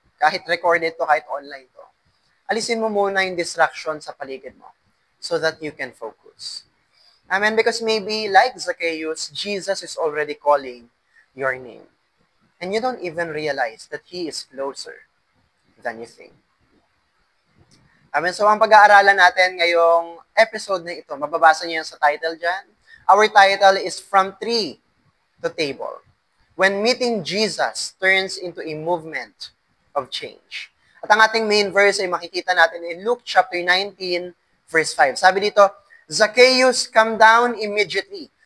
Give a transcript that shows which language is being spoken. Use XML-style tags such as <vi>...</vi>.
<tl>Kahit recorded to, kahit online to. Alisin mo muna yung distraction sa paligid mo,</tl> <en>so that you can focus. Because maybe, like Zacchaeus, Jesus is already calling your name. And you don't even realize that He is closer than you think.</en> <tl>So ang pag-aaralan natin ngayong episode na ito, mababasa niyo yan sa title dyan.</tl> <en>Our title is From Tree to Table. When meeting Jesus turns into a movement of change.</en> <tl>At ang ating main verse ay makikita natin</tl> <en>in Luke chapter 19, verse 5.</en> <tl>Sabi dito,</tl> <en>Zacchaeus, come down immediately.</en>